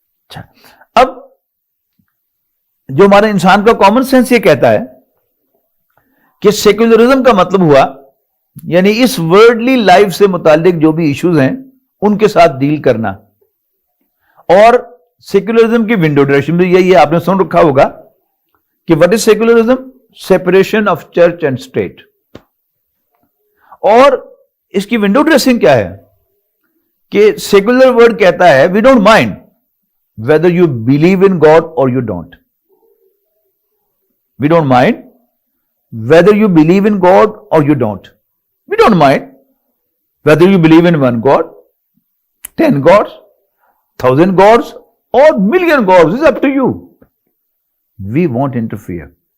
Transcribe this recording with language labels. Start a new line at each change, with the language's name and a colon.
Urdu: اچھا, اب جو ہمارا انسان کا کامن سینس یہ کہتا ہے کہ سیکولرزم کا مطلب ہوا یعنی اس ورلڈلی لائف سے متعلق جو بھی ایشوز ہیں ان کے ساتھ ڈیل کرنا. اور سیکولرزم کی ونڈو ڈریسنگ بھی یہی ہے, آپ نے سن رکھا ہوگا کہ
English: what is secularism? Separation of church and state.
Urdu: اور اس کی ونڈو ڈریسنگ کیا ہے کہ سیکولر ورڈ کہتا ہے
English: we don't mind whether you believe in God or you don't. We don't mind whether you believe in God or you don't. We don't mind whether you believe in one God, 10 gods, 1,000 gods, or million gods. It's up to you. We won't interfere.